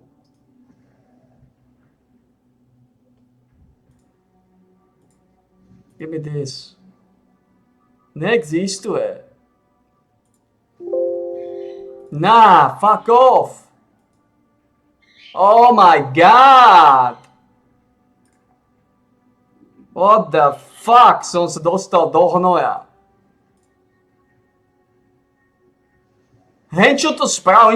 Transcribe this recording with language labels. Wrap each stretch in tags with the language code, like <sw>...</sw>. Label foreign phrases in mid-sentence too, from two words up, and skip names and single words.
<en>Give me this. Neexistuje. Nah, fuck off. Oh my god. What the fuck?</en> <sk>Som sa dostal do hnoja. Hej, čo to spravili?</sk>